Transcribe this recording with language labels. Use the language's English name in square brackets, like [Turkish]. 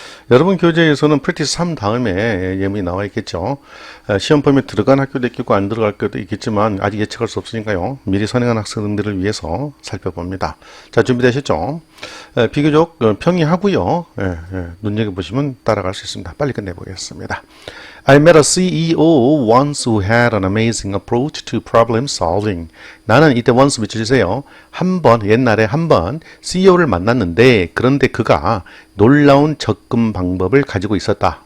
[Korean] 여러분 교재에서는 프랙티스 3 다음에 예문이 나와 있겠죠. 시험 폼에 들어간 학교도 있겠고 안 들어갈 학교도 있겠지만 아직 예측할 수 없으니까요. 미리 선행한 학생들을 위해서 살펴봅니다. 자, 준비되셨죠? 비교적 평이하고요. 눈여겨보시면 따라갈 수 있습니다. 빨리 끝내보겠습니다. [English] I met a CEO once who had an amazing approach to problem solving. [Korean] 나는 이때 once 붙여주세요. 옛날에 한 번 CEO를 만났는데 그런데 그가 놀라운 접근 방법을 가지고 있었다.